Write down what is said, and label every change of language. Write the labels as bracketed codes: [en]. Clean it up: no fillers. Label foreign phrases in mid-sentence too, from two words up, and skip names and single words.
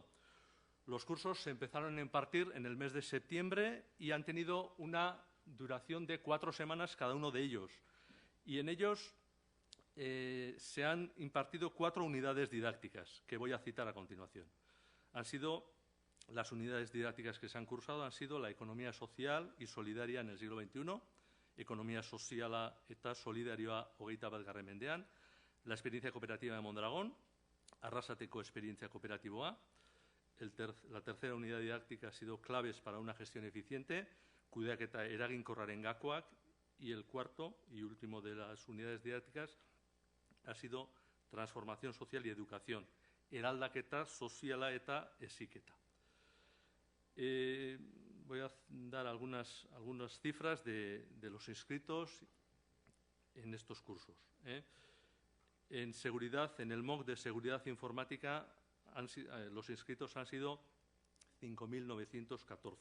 [es] Los cursos se empezaron a impartir en el mes de septiembre y han tenido una duración de 4 semanas cada uno de ellos. Y en ellos se han impartido 4 unidades didácticas, que voy a citar a continuación. Las unidades didácticas que se han cursado han sido la economía social y solidaria en el siglo XXI, [eu] economía soziala eta solidarioa 21. mendean, [es] la experiencia cooperativa de Mondragón, [eu] Arrasateko experiencia cooperatiboa. [es] La tercera unidad didáctica ha sido claves para una gestión eficiente, [eu] kudeaketa eraginkorraren gakoak, [es] y el cuarto y último de las unidades didácticas ha sido transformación social y educación, [eu] eraldaketa soziala eta heziketa. [es] Voy a dar algunas cifras de los inscritos en estos cursos. En seguridad, en el MOOC de seguridad informática, los inscritos han sido 5.914.